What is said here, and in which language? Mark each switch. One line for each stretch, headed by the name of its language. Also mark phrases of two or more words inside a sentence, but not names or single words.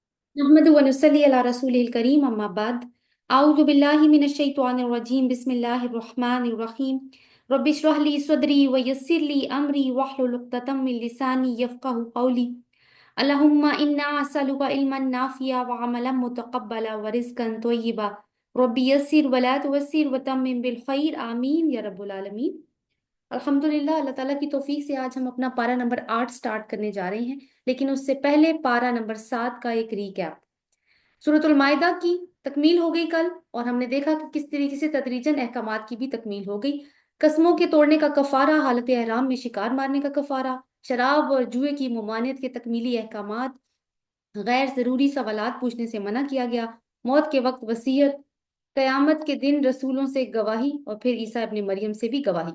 Arabic: نحمده ونصلي على رسوله الكريم أما بعد أعوذ بالله من الشيطان الرجيم بسم الله الرحمن الرحيم رب اشرح لي صدري ويسر لي أمري واحلل عقدة من لساني يفقهوا قولي اللهم إنا نسألك علما نافعا وعملا متقبلا ورزقا طيبا رب يسر ولا تعسر وتمم بالخير آمين يا رب العالمين.
Urdu: الحمدللہ، اللہ تعالیٰ کی توفیق سے آج ہم اپنا پارہ نمبر 8 اسٹارٹ کرنے جا رہے ہیں، لیکن اس سے پہلے پارہ نمبر 7 کا ایک ری کیپ. سورۃ المائدہ کی تکمیل ہو گئی کل، اور ہم نے دیکھا کہ کس طریقے سے تدریجاً احکامات کی بھی تکمیل ہو گئی. قسموں کے توڑنے کا کفارہ، حالت احرام میں شکار مارنے کا کفارہ، شراب اور جوئے کی ممانعت کے تکمیلی احکامات، غیر ضروری سوالات پوچھنے سے منع کیا گیا، موت کے وقت وصیت، قیامت کے دن رسولوں سے گواہی اور پھر عیسیٰ ابن مریم سے بھی گواہی.